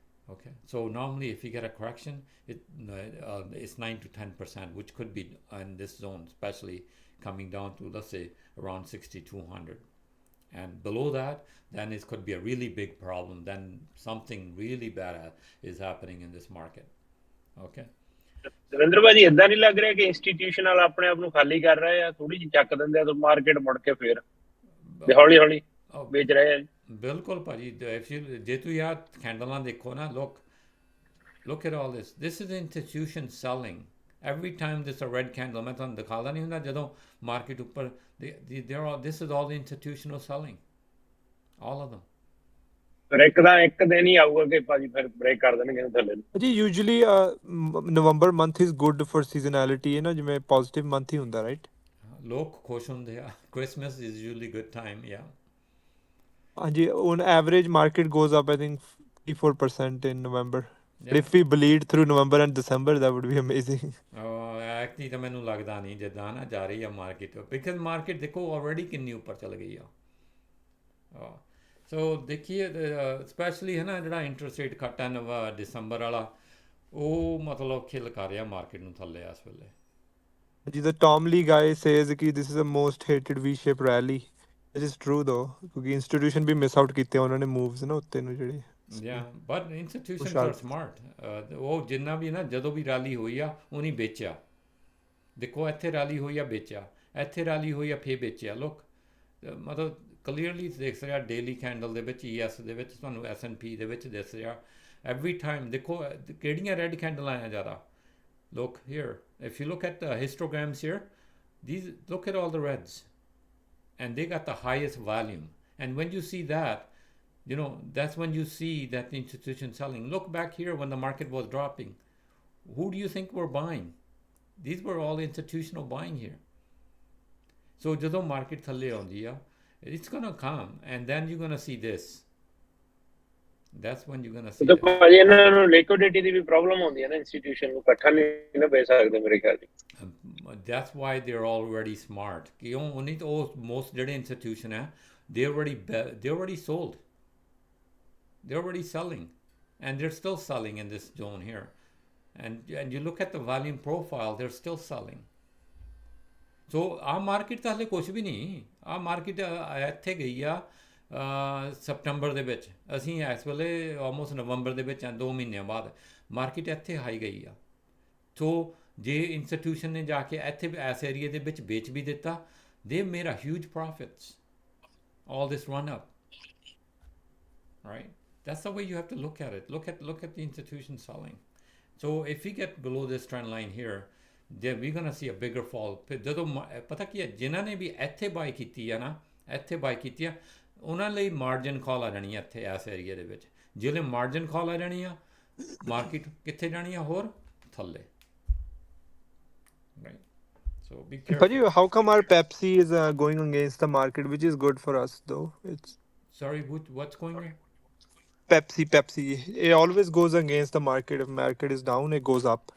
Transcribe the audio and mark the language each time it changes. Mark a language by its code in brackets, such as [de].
[en] Okay, so normally if you get a correction, it's 9 to 10%, which could be in this zone, especially coming down to, let's say, around 6,200. And below that, then it could be a really big problem. Then something really bad is happening in this market. Okay. [pa] Davinder ਭਾਜੀ ਏਦਾਂ ਨਹੀਂ ਲੱਗ ਰਿਹਾ ਕਿ institutional ਆਪਣੇ ਆਪ ਨੂੰ ਖਾਲੀ ਕਰ ਰਹੇ ਆ, ਥੋੜੀ ਜਿਹੀ ਚੱਕ ਦਿੰਦੇ ਆ ਤਾਂ ਮਾਰਕੀਟ ਮੁੜ ਕੇ ਫੇਰ ਹੌਲੀ ਹੌਲੀ ਵੇਚ ਰਹੇ ਆ? ਬਿਲਕੁਲ ਭਾਜੀ, ਜੇ ਤੁਸੀਂ ਆਹ ਕੈਂਡਲਾਂ ਦੇਖੋ ਨਾ, [en] look at all this is institution selling every time there's a red candle. [pa] ਮੈਂ ਤੁਹਾਨੂੰ ਦਿਖਾਉਂਦਾ ਨਹੀਂ ਹੁੰਦਾ ਜਦੋਂ ਮਾਰਕੀਟ ਉੱਪਰ [en] this is all the institutional selling, all of them. [pa] ਇੱਕ ਦਿਨ ਹੀ ਆਊਗਾ ਕਿ ਭਾਜੀ ਫਿਰ ਬ੍ਰੇਕ ਕਰ ਦੇਣਗੇ ਥੱਲੇ ਨੂੰ। [en] ਜੀ usually November month is good for seasonality, [pa] ਹੈ ਨਾ, ਜਿਵੇਂ [en] Positive month ਹੀ ਹੁੰਦਾ, right? [pa] ਲੋਕ ਖੁਸ਼ ਹੁੰਦੇ ਆ, [en] Christmas is usually good time, yeah. ਹਾਂਜੀ, on average market goes up I think 54% in November. But if we bleed through November and December, that would be amazing. [pa] Actually ਤਾਂ ਮੈਨੂੰ ਲੱਗਦਾ ਨਹੀਂ ਜਿੱਦਾਂ ਨਾ ਜਾ ਰਹੀ ਆ ਮਾਰਕੀਟ, ਬਿਕਾਜ਼ ਮਾਰਕੀਟ ਦੇਖੋ ਆਲਰੇਡੀ ਕਿੰਨੀ ਉੱਪਰ ਚਲ ਗਈ ਆ। ਸੋ ਦੇਖੀਏ ਸਪੈਸ਼ਲੀ ਹੈ ਨਾ ਜਿਹੜਾ ਇੰਟਰਸਟ ਰੇਟ ਕੱਟ ਹੈ ਦਸੰਬਰ ਵਾਲਾ, ਉਹ ਮਤਲਬ ਖਿਲ ਕਰ ਰਿਹਾ ਮਾਰਕੀਟ ਨੂੰ ਥੱਲੇ ਇਸ ਵੇਲੇ। [en] ਜੀ the Tom Lee guy says ਕਿ this is the most hated V-shaped rally. It is true though, [pa] ਕਿਉਂਕਿ ਇੰਸਟੀਟਿਊਸ਼ਨ ਵੀ ਮਿਸ ਆਊਟ ਕੀਤੇ ਉਹਨਾਂ ਨੇ ਮੂਵਸ ਨਾ ਉੱਤੇ ਨੂੰ ਜਿਹੜੇ। [en] But institutions are smart. [pa] ਉਹ ਜਿੰਨਾ ਵੀ ਨਾ ਜਦੋਂ ਵੀ ਰੈਲੀ ਹੋਈ ਆ ਉਹਨੇ ਵੇਚਿਆ। ਦੇਖੋ ਇੱਥੇ ਰੈਲੀ ਹੋਈ ਆ ਵੇਚਿਆ, ਇੱਥੇ ਰੈਲੀ ਹੋਈ ਆ ਫੇਰ ਵੇਚਿਆ। ਲੋਕ ਮਤਲਬ ਕਲੀਅਰਲੀ ਦਿਖ ਰਿਹਾ ਡੇਲੀ ਕੈਂਡਲ ਦੇ ਵਿੱਚ, ES ਦੇ ਵਿੱਚ, ਤੁਹਾਨੂੰ S&P ਦੇ ਵਿੱਚ ਦਿਸ ਰਿਹਾ ਐਵਰੀ ਟਾਈਮ। ਦੇਖੋ ਕਿਹੜੀਆਂ ਰੈੱਡ ਕੈਂਡਲਾਂ ਆ ਜ਼ਿਆਦਾ। [en] Look here, if you look at the histograms here, look at all the reds, and they got the highest volume. And when you see that, that's when you see that the institution selling. Look back here when the market was dropping. Who do you think were buying? These were all institutional buying here. So [pa] ਜਦੋਂ market ਥੱਲੇ ਆਉਂਦੀ ਆ, [en] it's gonna come, and then you're gonna see this. That's when you're gonna see [pa] ਤਾਂ ਭਾਜੀ ਇਹਨਾਂ ਨੂੰ ਲਿਕੁਇਡਿਟੀ ਦੀ ਵੀ problem ਹੁੰਦੀ ਹੈ ਨਾ, ਇੰਸਟੀਟਿਊਸ਼ਨ ਨੂੰ ਇਕੱਠਾ ਨਹੀਂ ਨਾ ਵੇਚ ਸਕਦੇ ਮੇਰੇ ਖਿਆਲ ਚ। [en] That's why they're already smart. [pa] ਕਿਉਂ ਉਹਨੀ ਤਾਂ ਉਹ most ਜਿਹੜੇ ਇੰਸਟੀਟਿਊਸ਼ਨ ਹੈ, [en] they already sold. They're already selling, and they're still selling in this zone here. And you look at the volume profile, they're still selling. [pa] So ਆਹ market ਤਾਂ ਹਲੇ ਕੁਛ ਵੀ ਨਹੀਂ। ਆਹ ਮਾਰਕੀਟ ਇੱਥੇ ਗਈ ਆ ਸਪਟੰਬਰ ਦੇ ਵਿੱਚ, ਅਸੀਂ ਇਸ ਵੇਲੇ ਆਲਮੋਸਟ ਨਵੰਬਰ ਦੇ ਵਿੱਚ 2 ਮਹੀਨਿਆਂ ਬਾਅਦ ਮਾਰਕੀਟ ਇੱਥੇ ਹਾਈ ਗਈ ਆ। ਸੋ ਜੇ ਇੰਸਟੀਟਿਊਸ਼ਨ ਨੇ ਜਾ ਕੇ ਇੱਥੇ ਇਸ ਏਰੀਏ ਦੇ ਵਿੱਚ ਵੇਚ ਵੀ ਦਿੱਤਾ, [en] They made a huge profits all this run up, right? That's the way you have to look at it. Look at the institution selling. So if we get below this trend line here, then we're going to see a bigger fall. [pa] ਜਦੋਂ ਪਤਾ ਕੀ ਹੈ, ਜਿਨ੍ਹਾਂ ਨੇ ਵੀ ਇੱਥੇ ਬਾਈ ਕੀਤੀ ਆ ਨਾ, ਇੱਥੇ ਬਾਈ ਕੀਤੀ ਆ, ਉਹਨਾਂ ਲਈ ਮਾਰਜਨ ਕਾਲ ਆ ਜਾਣੀ ਆ ਇੱਥੇ ਇਸ ਏਰੀਏ ਦੇ ਵਿੱਚ। ਜਿਹੜੇ ਮਾਰਜਨ ਕਾਲ ਆ ਜਾਣੀ ਆ, ਮਾਰਕੀਟ ਕਿੱਥੇ ਜਾਣੀ ਆ? ਹੋਰ ਥੱਲੇ, [en] right? So be careful. But how come our Pepsi is going against the market, which is good for us though? It's Sorry, what's going on? Pepsi. It always goes against the market. If market is down, it goes up.